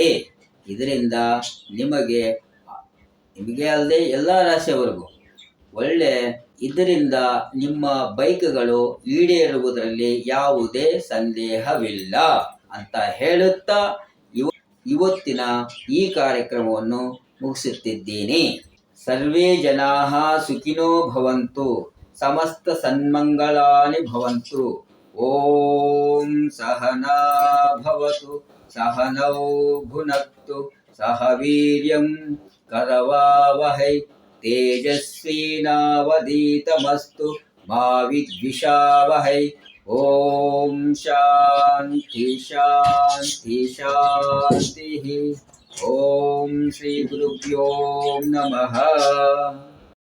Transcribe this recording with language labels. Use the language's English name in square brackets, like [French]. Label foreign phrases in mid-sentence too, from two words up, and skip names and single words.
[Kannada] ಇದರಿಂದ ನಿಮಗೆ ಅಲ್ಲದೆ ಎಲ್ಲ ರಾಶಿಯವರೆಗೂ ಇದರಿಂದ ನಿಮ್ಮ ಬಯಕೆಗಳು ಈಡೇರುವುದರಲ್ಲಿ ಯಾವುದೇ ಸಂದೇಹವಿಲ್ಲ ಅಂತ ಹೇಳುತ್ತಾ ಇವತ್ತಿನ ಈ ಕಾರ್ಯಕ್ರಮವನ್ನು ಮುಗಿಸುತ್ತಿದ್ದೇನೆ. [Sanskrit] ಸರ್ವೇ ಜನಾಃ ಸುಖಿನೋ ಭವಂತು, ಸಮಸ್ತ ಸನ್ಮಂಗಳಾನಿ ಭವಂತು. ಓಂ ಸಹನಾ ಭವತು, ಸಹನೌ ಭುನಕ್ತು, ಸಹ ವೀರ್ಯಂ ಕರವಾವಹೈ, ತೇಜಸ್ವಿನಾವಧೀತಮಸ್ತು ಮಾ ವಿದ್ವಿಷಾವಹೈ. ಓಂ ಶಾಂತಿ ಶಾಂತಿ ಶಾಂತಿ. ಓಂ ಶ್ರೀ ಗುರುಭ್ಯೋ ನಮಃ.